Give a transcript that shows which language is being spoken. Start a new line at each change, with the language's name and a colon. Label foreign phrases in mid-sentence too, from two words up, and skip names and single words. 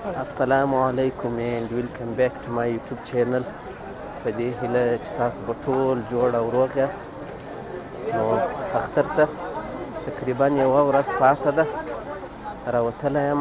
Arabic: Assalamu alaikum
English: and welcome back to my YouTube channel.
Pashto: په دې هیله چې تاسو به ټول جوړ او روغ یاست. نو اختر ته تقریبا یوه ورځ پاته ده، راوتلی یم.